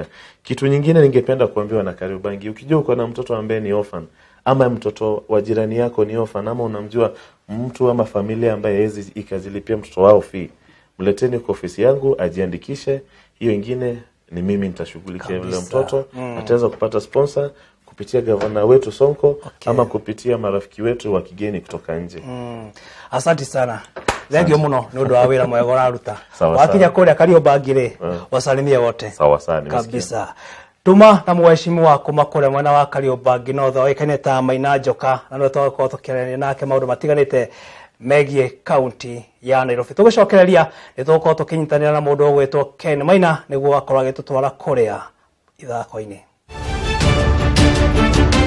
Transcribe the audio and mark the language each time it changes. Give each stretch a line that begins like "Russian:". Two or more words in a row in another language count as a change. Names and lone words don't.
Swahili: Kitu nyingine ningependa kuambia wana Kariobangi, ukijua uko na mtoto ambaye ni orphan ama mtoto wa jirani yako ni orphan ama unamjua mtu ama familia ambaye hawezi ikazilipia mtoto wao fee, mleteni kwa ofisi yangu ajiandikishe. Hiyo ingine ni mimi nitashughulikia yule mtoto. Ataweza kupata sponsor kupitia gavana wetu Sonko ama kupitia marafiki wetu wa kigeni kutoka nje. Asante sana.
Kikuyu: Thank muno ni undu wa wira mwega uraruta. Wakinya kuria Kariobangi wasalimie wote.
Swahili: Sawa sana kabisa.
Kikuyu: Tuma na mheshimiwa wako makore mwana wa Kariobangi no tho ikaneta Maina Njoka na no twako tukirania nake maundu matiganite megie county ya Nairobi. Tugucokereria ni tuko tukinyitanira na mundu gwetwo Ken Maina niguo akorwo agitutwara kuria ithako-ini.